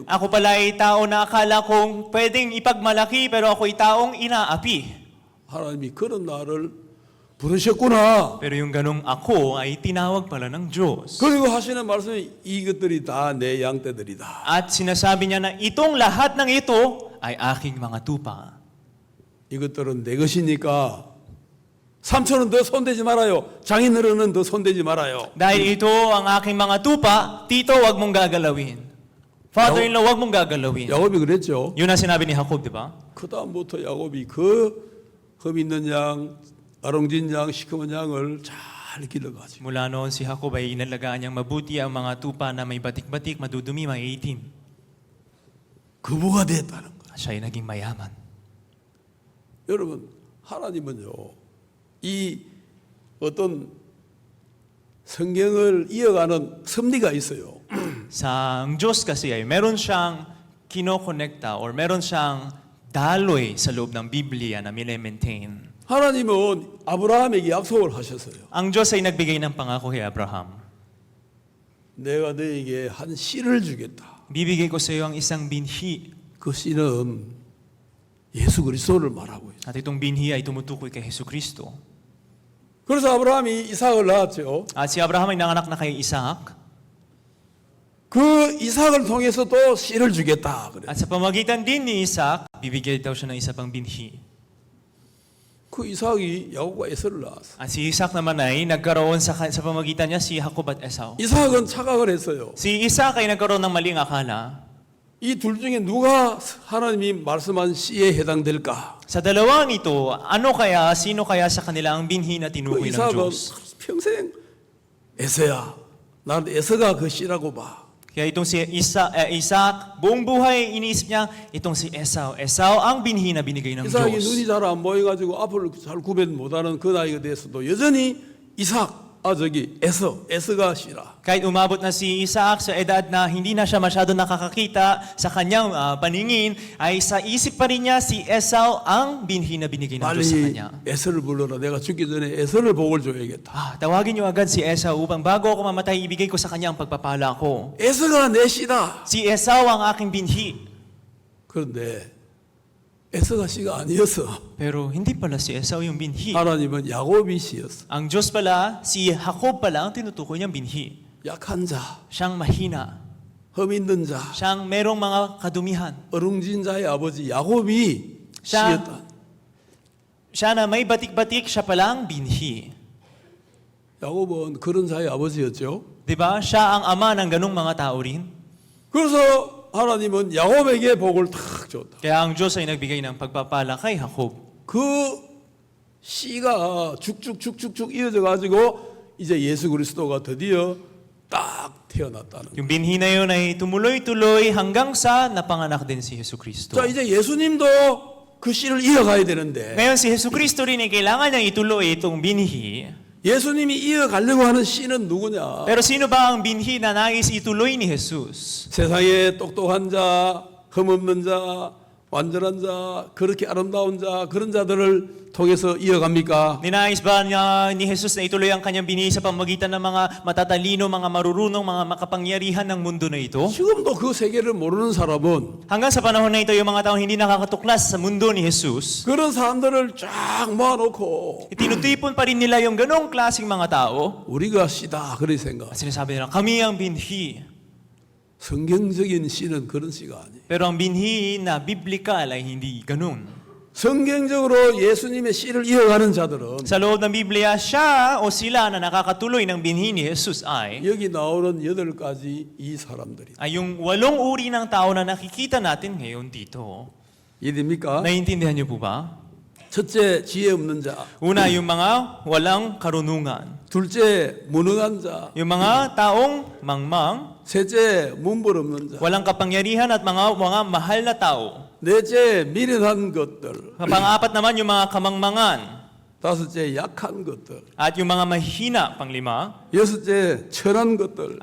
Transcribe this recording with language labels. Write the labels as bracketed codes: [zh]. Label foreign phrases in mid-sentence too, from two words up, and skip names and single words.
[tl] Ako pala ay tao na akala kong pwedeng ipagmalaki pero ako ay taong inaapi. [ko] 하나님이 그런 나를 부르셨구나. [tl] Pero yung ganong ako ay tinawag pala ng Diyos. [ko] 그리고 하시는 말씀이 이것들이 다 내 양떼들이다. [tl] At sinasabi niya na itong lahat ng ito ay aking mga tupa. [ko] 이것들은 내 것이니까 삼촌은 더 손대지 말아요. 장인어른은 더 손대지 말아요. [tl] Dahil ito ang aking mga tupa, tito, wag mong gagalawin. Father-in-law, wag mong gagalawin. [ko] 야곱이 그랬죠. [tl] Yun ang sinabi ni Jacob, di ba? [ko] 그 다음부터 야곱이 그 흠 있는 양, 아롱진 양, 시커먼 양을 잘 길러가지고 [tl] Mula noon si Jacob ay inalagaan niyang mabuti ang mga tupa na may batik-batik, madudumi, maiitim. [ko] 거부가 됐다는 거예요. [tl] Siya ay naging mayaman. [ko] 여러분, 하나님은요, 이 어떤 성경을 이어가는 섭리가 있어요. [tl] Sa ang Diyos kasi ay meron siyang kinokonekta or meron siyang daloy sa loob ng Biblia na mine-maintain. [ko] 하나님은 아브라함에게 약속을 하셨어요. [tl] Ang Diyos ay nagbigay ng pangako kay Abraham. [ko] 내가 너에게 한 씨를 주겠다. [tl] Bibigay ko sa iyo ang isang binhi. [ko] 그 씨는 예수 그리스도를 말하고 있어요. [tl] At itong binhi ay tumutukoy kay Hesus Kristo. [ko] 그래서 아브라함이 이삭을 낳았죠. [tl] At si Abraham ay nanganak na kay Isaac. [ko] 그 이삭을 통해서 또 씨를 주겠다. 그래. [tl] At sa pamagitan din ni Isaac, bibigay daw siya ng isa pang binhi. [ko] 그 이삭이 야곱과 에서를 낳았어. [tl] At si Isaac naman ay nagkaroon sa pamagitan niya si Jacob at Esau. [ko] 이삭은 착각을 했어요. [tl] Si Isaac ay nagkaroon ng maling akala. [ko] 이 둘 중에 누가 하나님이 말씀한 씨에 해당될까? [tl] Sa dalawang ito, sino kaya sa kanila ang binhi na [ko] 그 [tl] tinukoy ng [ko] 이삭은 [tl] Diyos? [ko] 평생 에서야. 나는 에서가 그 씨라고 봐. [tl] Kaya itong si Isaac, buong buhay iniisip niya, itong si Esau. Esau ang binhi na binigay ng [ko] 이삭이 [tl] Diyos. [ko] 눈이 잘 안 보여가지고 앞을 잘 구분 못하는 그 나이가 됐어도 여전히 에서가 씨라. [tl] Kahit umabot na si Isaac sa edad na hindi na siya masyado nakakakita sa kanyang paningin, ay sa isip pa rin niya si Esau ang binhi na binigay ng Diyos sa [ko] 빨리 [tl] kanya. [ko] 에서를 불러라. 내가 죽기 전에 에서를 복을 줘야겠다. [tl] Tawagin niyo agad si Esau upang bago ako mamatay, ibigay ko sa kanya ang pagpapala ko. [ko] 에서가 내 씨다. [tl] Si Esau ang aking binhi. [ko] 그런데 에서가 씨가 아니었어. [tl] Pero hindi pala si Esau yung binhi. [ko] 하나님은 야곱이 씨였어. [tl] Ang Diyos pala, si Jacob pala ang tinutukoy niyang binhi. [ko] 약한 자, [tl] Siyang mahina. [ko] 흠 있는 자, [tl] Siyang merong mga kadumihan. [ko] 어룽진 자의 아버지 야곱이 자. 씨였다. [tl] Siya na may batik-batik, siya pala ang binhi. [ko] 야곱은 그런 자의 아버지였죠. [tl] Diba? Siya ang ama ng ganung mga tao rin. [ko] 그래서 하나님은 야곱에게 복을 탁 줬다. [tl] Kaya ang Diyos ay nagbigay ng pagpapala kay Jacob. [ko] 그 씨가 쭉쭉쭉쭉쭉 이어져 가지고 이제 예수 그리스도가 드디어 딱 태어났다는 거예요. [tl] Yung binhi na yun ay tumuloy-tuloy hanggang sa napanganak din si Hesus Kristo. [ko] 자, 이제 예수님도 그 씨를 이어가야 되는데 [tl] Ngayon si Hesus Kristo rin ay kailangan niyang ituloy itong binhi. [ko] 예수님이 이어가려고 하는 씨는 누구냐? [tl] Pero sino ba ang binhi na nais ituloy ni Jesus? [ko] 세상에 똑똑한 자, 흠없는 자, 완전한 자, 그렇게 아름다운 자, 그런 자들을 통해서 이어갑니까? [tl] Ninais ba niya ni Jesus na ituloy ang kanyang binhi sa pamagitan ng mga matatalino, mga marurunong, mga makapangyarihan ng mundo na ito? [ko] 지금도 그 세계를 모르는 사람은 [tl] Hanggang sa panahon na ito, yung mga taong hindi nakakatuklas sa mundo ni Jesus, [ko] 그런 사람들을 쫙 모아놓고 [tl] itinutipon pa rin nila yung ganong klaseng mga tao. [ko] 우리가 씨다 그렇게 생각. [tl] At sinasabi nila, kami ang binhi. [ko] 성경적인 씨는 그런 씨가 아니에요. [tl] Pero ang binhi na biblikal ay hindi ganun. [ko] 성경적으로 예수님의 씨를 이어가는 자들은 [tl] Sa loob ng Biblia, siya o sila na nakakatuloy ng binhi ni Jesus ay [ko] 여기 나오는 8가지 이 사람들이. [tl] yung 8 uri ng tao na nakikita natin ngayon dito. [ko] 이해됩니까? [tl] Naiintindihan niyo po ba? [ko] 첫째, 지혜 없는 자. [tl] Una, yung mga walang karunungan. [ko] 둘째, 무능한 자. [tl] Yung mga taong mangmang, [ko] 셋째, 문벌 없는 자. [tl] walang kapangyarihan at mga mahal na tao. [ko] 넷째, 미련한 것들. [tl] Pang-apat naman yung mga kamangmangan. [ko] 다섯째, 약한 것들. [tl] At yung mga mahihina, pang-lima. [ko] 여섯째, 천한 것들.